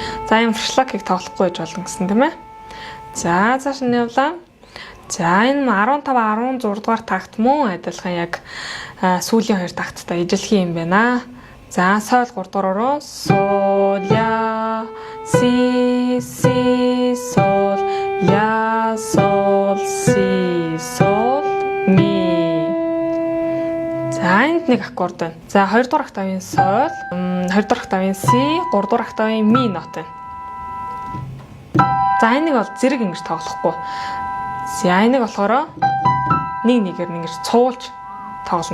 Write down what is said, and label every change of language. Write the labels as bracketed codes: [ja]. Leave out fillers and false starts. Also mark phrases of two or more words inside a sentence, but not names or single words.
[mn] За энэ форшлагыг тоглохгүй гэж болно гэсэн тийм ээ. За цааш нь явлаа. За энэ 15 16 дугаар такт мөн адилхан яг сүүлийн 2 такттай ижилхэн юм байна. За соль 3 дугаараа соль ля си соль ля соль си соль ми. За энд нэг аккорд байна. За 2 дугаар октавын соль, 2 дугаар октавын си, 3 дугаар октавын ми нот байна. За энийг бол зэрэг ингэж тоглохгүй. За энийг болохоор нэгээр ингэж цуулж тоглоно.